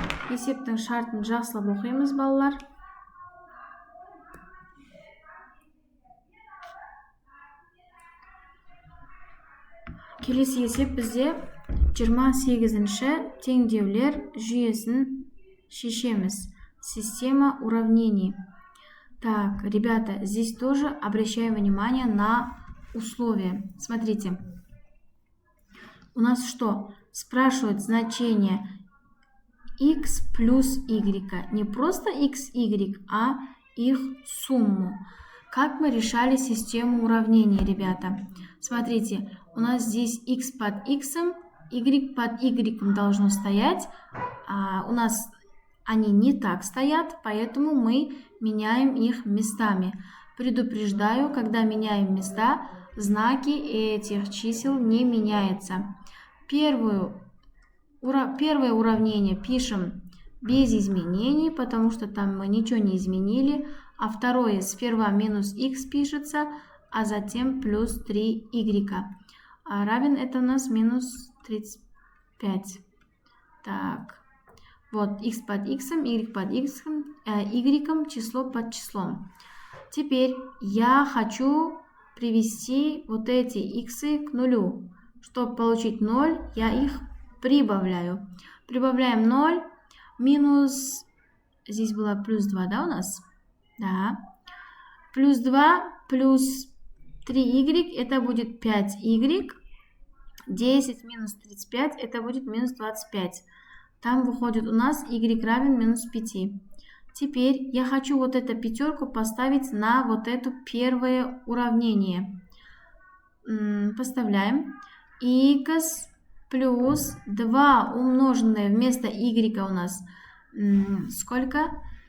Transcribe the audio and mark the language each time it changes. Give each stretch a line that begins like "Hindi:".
Kazakh: Есептің шартын жақсылап оқимыз, балалар. Келесі есеп бізде 28-ші теңдеулер жүйесін шешеміз.
Russian: Система уравнений. Так, ребята, здесь тоже обращаем внимание на условия. Смотрите. У нас что? Спрашивают значение x плюс y. Не просто x, y, а их сумму. Как мы решали систему уравнений, ребята? Смотрите, у нас здесь x под x, y под y должно стоять. У нас они не так стоят, поэтому мы меняем их местами. Предупреждаю, когда меняем места, знаки этих чисел не меняются. Первое уравнение пишем без изменений, потому что там мы ничего не изменили. А второе сперва минус x пишется, а затем плюс 3y. Равен это у нас минус 35. Так, вот x под x, y под x, y, число под числом. Теперь я хочу привести вот эти x к нулю. Чтобы получить 0, я их прибавляю. Прибавляем 0 минус... Здесь было плюс 2, да, у нас? Да. Плюс 2 плюс 3y, это будет 5y. 10 минус 35, это будет минус 25. Там выходит у нас y равен минус 5. Теперь я хочу вот эту пятерку поставить на вот это первое уравнение. Поставляем. X плюс 2 умноженное вместо y у нас сколько?